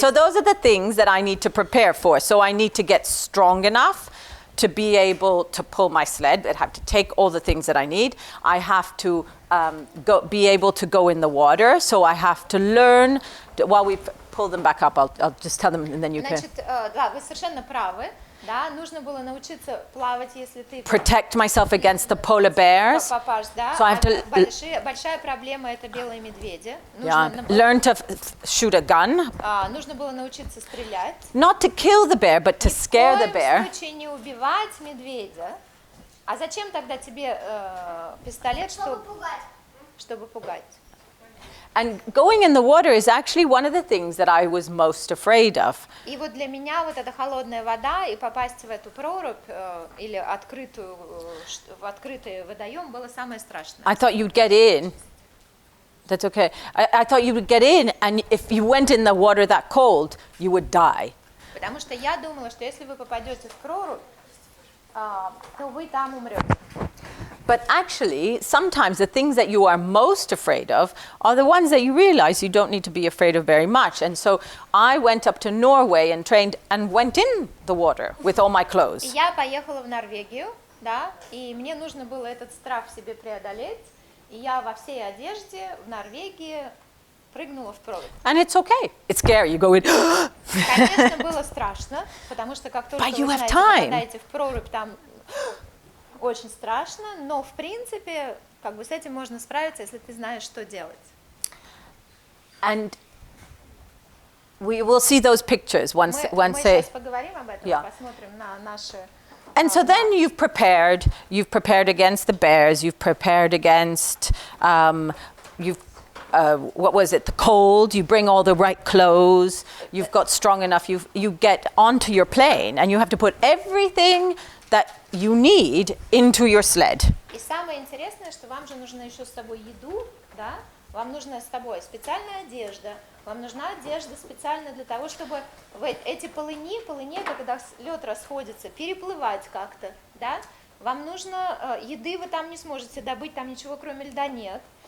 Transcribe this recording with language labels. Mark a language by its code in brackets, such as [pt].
[en] So those are the things that I need to prepare for. So I need to get strong enough to be able to pull my sled. I have to take all the things that I need. I have to be able to go in the water. So I have to learn. While we pull them back up, I'll just tell them, and then you can. [ru] Значит, да, вы совершенно правы. Да, нужно было научиться плавать, если ты [en] Protect myself against the polar bears. [ru] попасть, да. [en] So I have to [ru] Большая проблема это белые медведи. [en] Learn to shoot a gun. [ru] Нужно было научиться стрелять. [en] Not to kill the bear, but to scare the [ru] Ни в [en] bear. [ru] коем случае не убивать медведя. А зачем тогда тебе пистолет, чтобы пугать? [en] And going in the water is actually one of the things that I was most afraid of. [ru] И вот для меня вот эта холодная вода и попасть в эту прорубь или в открытый водоем было самое страшное. [en] I thought you'd get in. That's okay. I thought you would get in, and if you went in the water that cold, you would die. [ru] Потому что я думала, что если вы попадете в прорубь, то вы там умрете. [en] But actually, sometimes the things that you are most afraid of are the ones that you realize you don't need to be afraid of very much. And so I went up to Norway and trained and went in the water with all my clothes. [ru] Я поехала в Норвегию, да, и мне нужно было этот страх в себе преодолеть. И я во всей одежде в Норвегии прыгнула в прорубь. [en] And it's okay. It's scary. You go in. [ru] Конечно, было страшно, потому что как только вы знаете, попадаете в прорубь, там очень страшно, но в принципе, как бы с этим можно справиться, если ты знаешь, что делать. [en] And we will see those pictures once. [ru] Мы сейчас поговорим об этом, посмотрим на наши [en] And so then you've prepared against the bears, you've prepared against, what was it, the cold, you bring all the right clothes, you've got strong enough, you get onto your plane and you have to put everything that you need into your sled. [ru] И самое интересное, что вам же нужно еще с собой еду, да? Вам нужна с собой специальная одежда, вам нужна одежда специально для того, чтобы в эти полыни, когда лед расходится, переплывать как-то, да? Вам нужно, еды вы там не сможете добыть, там ничего кроме льда нет.